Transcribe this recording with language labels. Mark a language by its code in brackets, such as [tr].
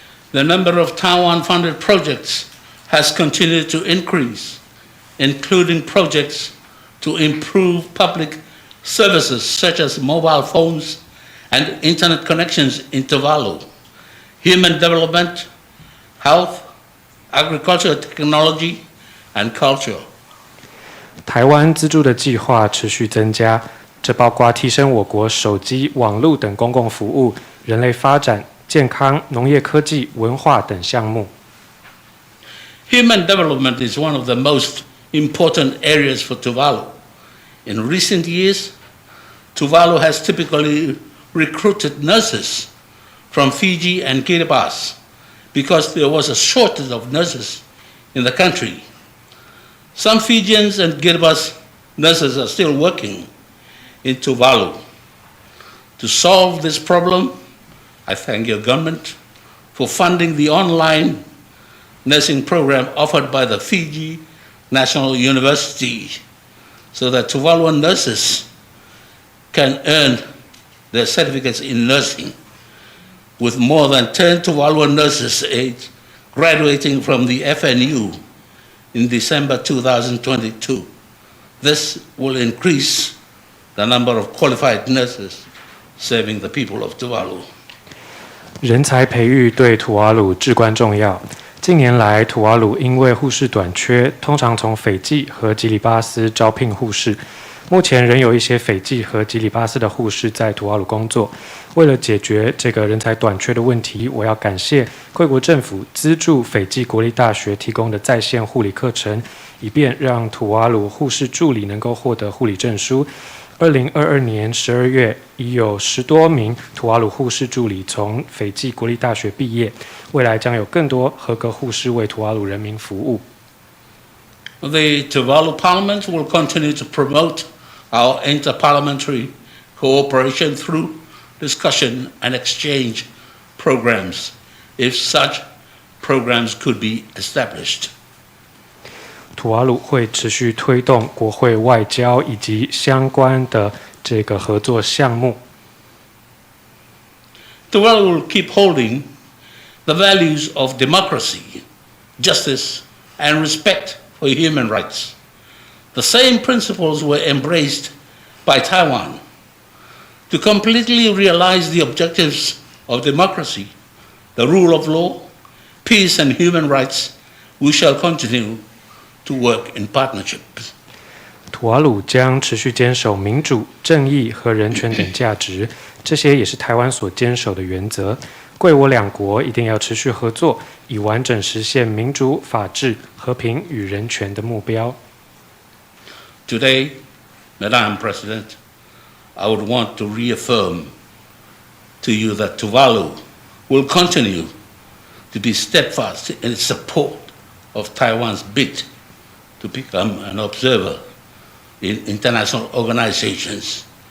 [en] The number of Taiwan-funded projects has continued to increase, including projects to improve public services such as mobile phones and internet connections in Tuvalu, human development, health, agricultural technology, and culture. [zh] 台湾资助的计划持续增加，这包括提升我国手机、网络等公共服务、人类发展、健康、农业科技、文化等项目。 [en] Human development is one of the most important areas for Tuvalu. In recent years, Tuvalu has typically recruited nurses from Fiji and Kiribati because there was a shortage of nurses in the country. Some Fijians and Kiribati nurses are still working in Tuvalu. To solve this problem, I thank your government for funding the online nursing program offered by the Fiji National University so that Tuvaluan nurses can earn their certificates in nursing, with more than 10 Tuvaluan nurses graduating from the FNU in December 2022. This will increase the number of qualified nurses serving the people of Tuvalu. [zh] 人才培育对吐瓦鲁至关重要。近年来，吐瓦鲁因为护士短缺，通常从斐济和吉里巴斯招聘护士。目前仍有一些斐济和吉里巴斯的护士在吐瓦鲁工作。为了解决这个人才短缺的问题，我要感谢贵国政府资助斐济国立大学提供的在线护理课程，以便让吐瓦鲁护士助理能够获得护理证书。 2022年12月，已有10多名吐瓦鲁护士助理从斐济国立大学毕业，未来将有更多合格护士为吐瓦鲁人民服务。 [en] The Tuvalu Parliament will continue to promote our interparliamentary cooperation through discussion and exchange programs, if such programs could be established. [zh] 吐瓦鲁会持续推动国会外交以及相关的这个合作项目。 [en] Tuvalu will keep holding the values of democracy, justice, and respect for human rights. The same principles were embraced by Taiwan. To completely realize the objectives of democracy, the rule of law, peace, and human rights, we shall continue to work in partnership. [zh] 吐瓦鲁将持续坚守民主、正义和人权等价值，这些也是台湾所坚守的原则。贵我两国一定要持续合作，以完整实现民主、法治、和平与人权的目标。 [en] Today, Madam President, I would want to reaffirm to you that Tuvalu will continue to be steadfast in its support of Taiwan's bid to become an observer in international organizations.